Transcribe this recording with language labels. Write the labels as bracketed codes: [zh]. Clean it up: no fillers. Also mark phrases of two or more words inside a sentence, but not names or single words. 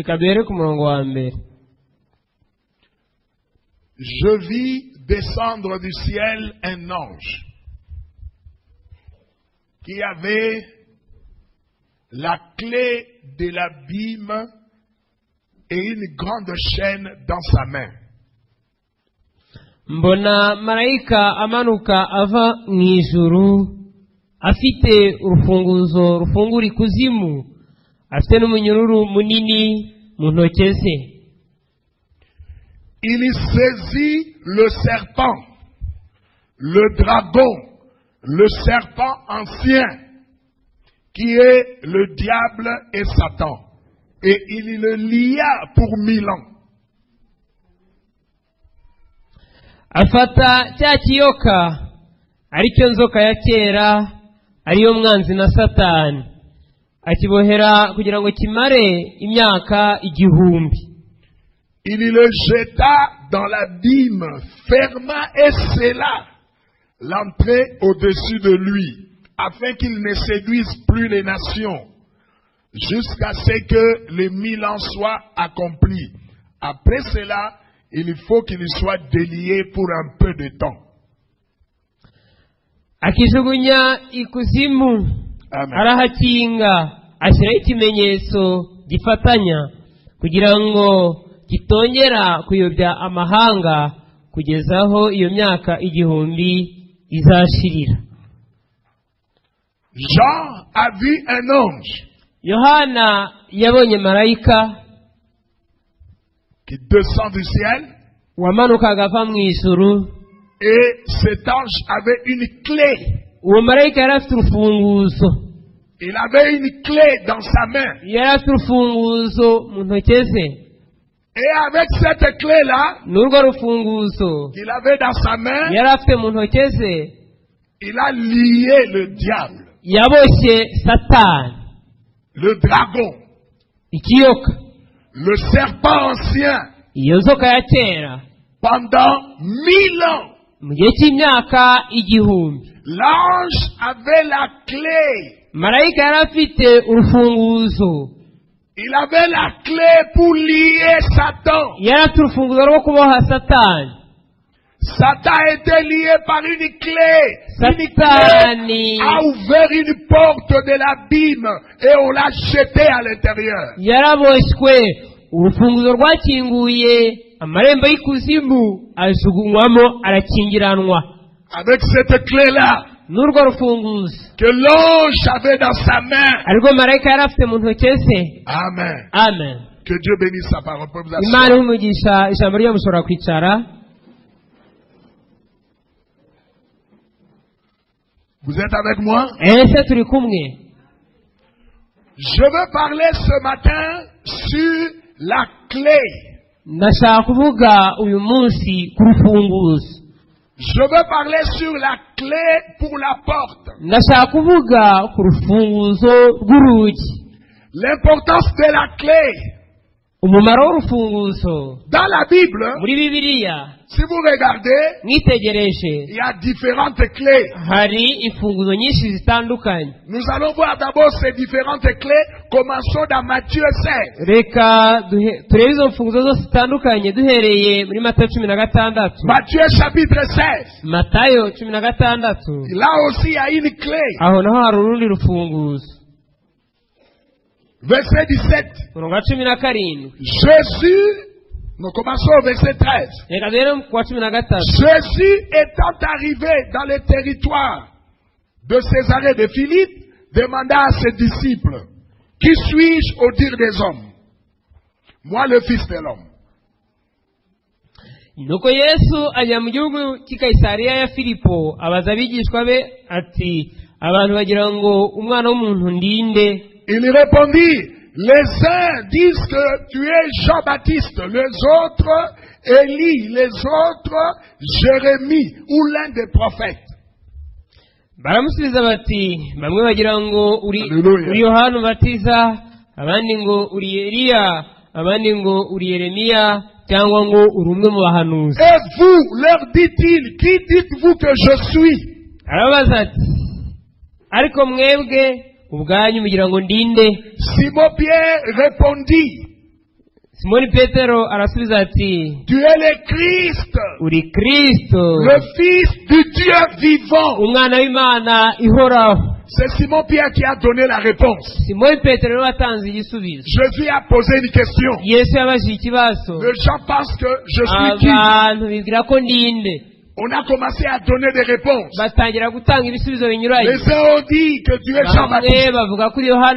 [fr] Je vis descendre du ciel un ange qui avait la clé de l'abîme et une grande chaîne dans sa main. [rw] Mbona malaika amanuka ava mwijuru afite urufunguzo rufungura ikuzimu afite n'umunyururu munini mu ntoke ze. [fr] Il saisit le serpent, le dragon, le serpent ancien, qui est le diable et Satan, et il le lia pour 1000 ans. [rw] Afata cya kiyoka aricyo nzoka ya kera ariyo mwanzi na Satani akibohera kugira ngo kimare imyaka igihumbi. [fr] Il le jeta dans l'abîme, ferma et scella l'entrée au-dessus de lui, afin qu'il ne séduise plus les nations, jusqu'à ce que les 1000 ans soient accomplis. Après cela, il faut qu'il soit délié pour un peu de temps. [rw] Akijugunya ikuzimu, arahakinga, ashyiraho ikimenyetso gifatanya kugira ngo kitongera kuyobya amahanga kugezaho iyo myaka igihumbi izashirira. [fr] Jean a vu un ange [rw] Yohana yabonye marayika [fr] qui descend du ciel, [rw] wamanukaga ava mu ijuru, [fr] et cet ange avait une clé. [rw] uwo marayika yari afite urufunguzo. [fr] Il avait une clé dans sa main. [rw] Yari afite urufunguzo mu ntoke ze. [fr] Et avec cette clé-là, qu'il avait dans sa main, il a lié le diable, le dragon, le serpent ancien, pendant 1000 ans. L'ange avait la clé. Il avait la clé pour lier Satan. [rw] yari afite urufunguzo rwo kuboha satani. [fr] Satan a été lié par une clé. Une [rw] Satani [fr] clé a ouvert une porte de l'abîme et on l'a jeté à l'intérieur. [rw] yaraboshywe, urufunguzo rwakinguye amarembo y'ikuzimu ajugunywamo arakingiranwa. [fr] Avec cette clé-là [rw] n'urwo rufunguzo [fr] que l'ange avait dans sa main. [rw] ariko marayika yari afite mu ntoki ze. Amen. [fr] Amen. Que Dieu bénisse sa parole. Vous pouvez vous [rw] Imana [fr] asseoir. [rw] ihumugisha ijambo ryo mushobora kwicara. [fr] Vous êtes avec moi? [rw] Ese turi kumwe. [fr] Je veux parler ce matin sur la clé. [rw] Ndashaka kuvuga uyu munsi ku rufunguzo. [fr] Je veux parler sur la clé pour la porte. [rw] Ndashaka kuvuga ku rufunguzo rw'urugi. [fr] L'importance de la clé. [rw] Umumaro w'urufunguzo [fr] Dans la Bible, [rw] muri Bibiliya, [fr] si vous regardez, [rw] mwitegereje [fr] il y a différentes clés. [rw] hari imfunguzo nyinshi zitandukanye. [fr] Nous allons voir d'abord ces différentes clés. Commençons dans Matthieu 16. [rw] Reka turebe izo mfunguzo zose zitandukanye duhereye muri Matayo 16. [fr] Matthieu chapitre 16. [rw] Matayo 16. [fr] Là aussi, il y a une clé. [rw] Aho naho hari urundi rufunguzo. [fr] Verset 17. [rw] Umurongo wa 17. [fr] Jésus, nous commençons au verset 13. [rw] Reka duhere ku wa 17. [fr] Jésus étant arrivé dans le territoire de Césarée de Philippe, demanda à ses disciples, qui suis-je au dire des hommes? Moi, le Fils de l'homme. [rw] Nuko Yesu ajya mu gihugu cy'i Kayisariya ya Filipo, abaza abigishwa be ati, abantu bagira ngo umwana w'umuntu ndinde? [fr] Il répondit, les uns disent que tu es Jean-Baptiste, les autres Élie, les autres Jérémie ou l'un des prophètes. [rw] Baramusubiza bati, bamwe bagira ngo uri Hallelujah. Yohana Umubatiza, abandi ngo uri Eliya, abandi ngo uri Yeremiya, cyangwa ngo uri umwe mu bahanuzi. [fr] Et vous, leur dit-il, qui dites-vous que je suis? [rw] Arababaza ati, ariko mwebwe ubwanyu mugira ngo ndinde? [fr] Simon Pierre répondit, [rw] Simoni Petero arasubiza ati, [fr] tu es le Christ, [rw] uri Kristo, [fr] le Fils du Dieu vivant. [rw] umwana w'Imana ihoraho. [fr] C'est Simon Pierre qui a donné la réponse. [rw] Simoni Petero niwe watanze igisubizo. [fr] Jésus a posé une question. [rw] Yesu yabajije ikibazo. [fr] Les gens pensent que je suis qui? [rw] Abantu bibwira ko ndinde. [fr] On a commencé à donner des réponses. [rw] Batangira gutanga ibisubizo binyuranye. [fr] Les uns ont dit que tu es [rw] Bamwe [fr] Jean-Baptiste. [rw] bavuga kuri Yohana